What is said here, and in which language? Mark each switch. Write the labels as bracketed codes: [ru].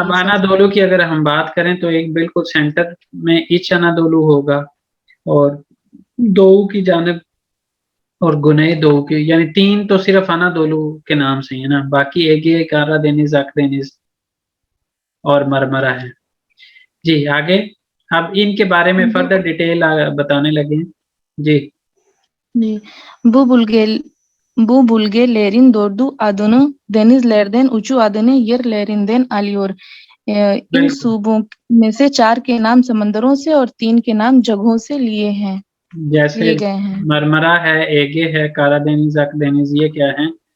[hi] अब अनादोलू की अगर हम बात करें तो एक बिल्कुल सेंटर में इच अनादोलू होगा, और दो की जानिब और गुने दो की, यानी 3 तो सिर्फ अनादोलू के नाम से है ना, बाकी एगे कारादेनिज आगदेनिज और मरमरा है। जी, आगे। अब इनके बारे में फर्दर डिटेल बताने लगे हैं। जी। [tr] Bu bulgelerin dördü adını denizlerden uçu adını yerlerinden alıyor। [hi] इन सूबों में से 4 के नाम समंदरों से और 3 के नाम जगहों से लिए गए हैं। मरमरा है, एगे है, कारादेनिज आगदेनिज, ये क्या है?